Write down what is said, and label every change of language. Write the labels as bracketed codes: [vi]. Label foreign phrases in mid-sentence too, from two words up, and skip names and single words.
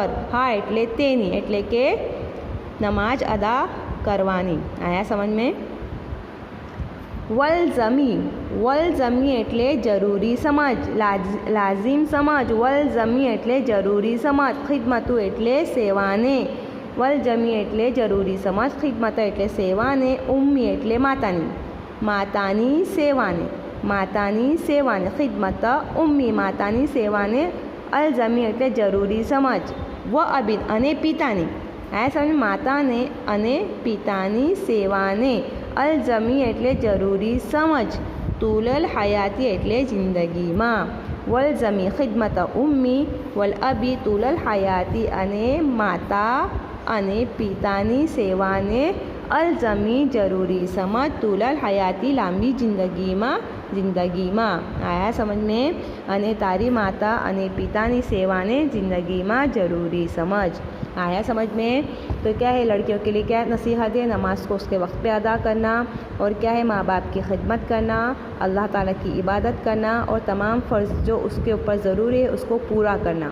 [gu] હા એટલે તેની એટલે કે નમાજ અદા કરવાની. [hi] आया समझ में? [gu] વલજમી, વલજમી એટલે જરૂરી સમજ, લાજિમ સમજ. વલજમી એટલે જરૂરી સમજ. ખિદમતુ એટલે સેવાને. વલજમી એટલે જરૂરી સમજ, ખિદમત એટલે સેવાને. ઉમ્મી એટલે માતાની. માતાની સેવાને. માતાની સેવાને. [ar] خدمة أمي [gu] માતાની સેવાને. અલજમી એટલે જરૂરી સમજ. [ar] و أبين [gu] અને પિતાની. [hi] आया समझ? [gu] માતાને અને પિતાની સેવાને. અલજમી એટલે જરૂરી સમજ. [ar] طول حياتي [gu] એટલે જિંદગી મેં. [ar] والزمي خدمة أمي والأبي طول حياتي, [gu] અને માતા અને પિતાની સેવાને. અલજમી જરૂરી સમજ. [ar] طول حياتي [gu] લાંબી જિંદગી મેં. [hi] जिंदगी में. आया समझ में? [gu] અને તારી માતા અને પિતાની સેવાને જિંદગી મેં જરૂરી સમજ. [hi] आया समझ में? तो क्या है लड़कियों के लिए क्या नसीहत है? नमाज को उसके वक्त पे अदा करना, और क्या है माँ बाप की खिदमत करना, अल्लाह ताला की इबादत करना, और तमाम फ़र्ज़ जो उसके ऊपर ज़रूरी है उसको पूरा करना.